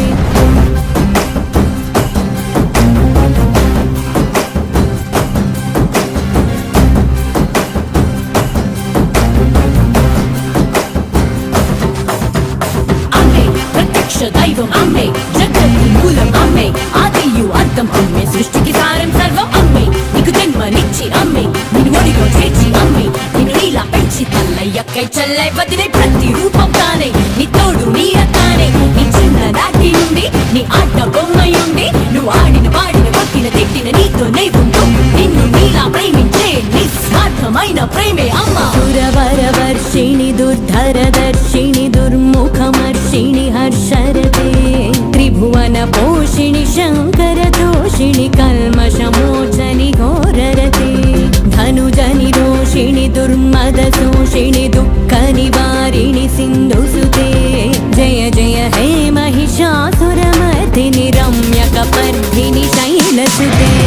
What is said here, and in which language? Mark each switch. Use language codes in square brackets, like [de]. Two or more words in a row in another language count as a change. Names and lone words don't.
[te] దైవం అమ్మే జగతి మూలం అమ్మే ఆదియు అర్థం అమ్మే సృష్టికి సారం సర్వం అమ్మే నీకు జన్మనిచ్చి అమ్మే నిన్ను ఒడిలో చేర్చి అమ్మే నిన్ను నీలా పెంచి తల్లయ్యక్కై చల్లై వదిలే ప్రతి రూపం తానే నీ తోడు నీడతానే నీ చిన్ననాటి నుండి నీ ఆట బొమ్మయుండి నువ్వు ఆడిన పాడిన కొట్టిన తిట్టిన నీతోనే ఉంటూ నిన్ను నీలా ప్రేమించే నిస్వార్థమైన ప్రేమే అమ్మ [sa] సురవరవర్షిణి దుర్ధరదర్శిణి దుర్ముఖమర్షిణి హర్షరతే त्रिभुवन पोषिणि शंकर दोषिणि कल्मषमोचनि घोररते धनुजनि रोषिणि दुर्मद शोषिणि दुःख निवारिणि सिन्धुसुते जय जय हे महिषासुरमर्दिनि रम्यकपर्दिनि शैलसुते